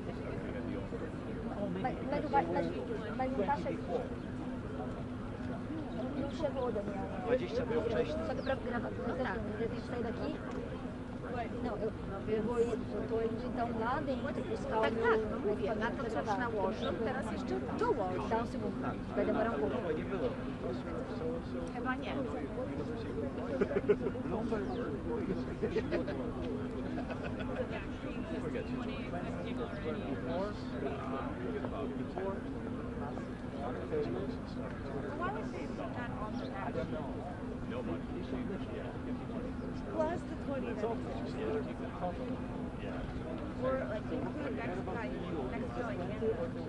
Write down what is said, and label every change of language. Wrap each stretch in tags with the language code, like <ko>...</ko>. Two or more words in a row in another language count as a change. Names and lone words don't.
<pt>Mas não tá chegando. Não chegou, Daniel. Só que pra gravar, eu tenho que sair daqui. Não, eu tô indo então lá dentro buscar o meu equipamento pra gravar.</pt> <pl>Teraz jeszcze dołoż.</pl> <pt>Dá um segundo, vai demorar um pouco.</pt> <pl>Chyba nie.</pl> <en>Why would they put that on the map? Plus the 20 that or like include Mexico, like Canada.</en>